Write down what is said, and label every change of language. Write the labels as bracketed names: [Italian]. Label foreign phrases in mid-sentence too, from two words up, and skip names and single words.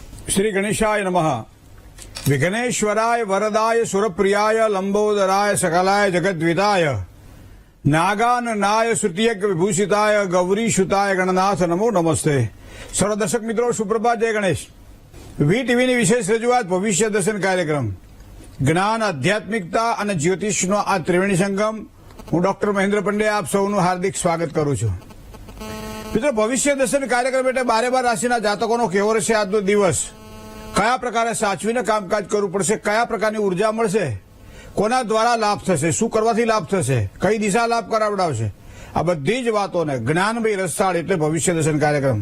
[Sanskrit] श्री गणेशाय नमः। विघ्नेश्वराय वरदाय सुरप्रियाय लंबोदराय सकलाय जगद्विदाय नागाननाय श्रुतियज्ञ विभूषिताय गौरीशुताय गणनाथ नमो नमस्ते। [Hindi] सर्व दर्शक मित्रों सुप्रभात, जय गणेश। [Gujarati] વીટીવીની વિશેષ રજૂઆત ભવિષ્ય દર્શન કાર્યક્રમ જ્ઞાન, આધ્યાત્મિકતા અને જ્યોતિષનો આ ત્રિવેણી સંગમ। હું ડોક્ટર મહેન્દ્ર પંડ્યા આપ સૌનું હાર્દિક સ્વાગત કરું છું। મિત્રો, ભવિષ્ય દર્શન કાર્યક્રમ એટલે 12 રાશિના જાતકોનો કેવો રહેશે આજનો દિવસ, કયા પ્રકારે સાચવીને કામકાજ કરવું પડશે, કયા પ્રકારની ઉર્જા મળશે, કોના દ્વારા લાભ થશે, શું કરવાથી લાભ થશે, કઈ દિશા લાભ કરાવડાવશે, આ બધી જ વાતોને જ્ઞાનમય રસાળ એટલે ભવિષ્ય દર્શન કાર્યક્રમ।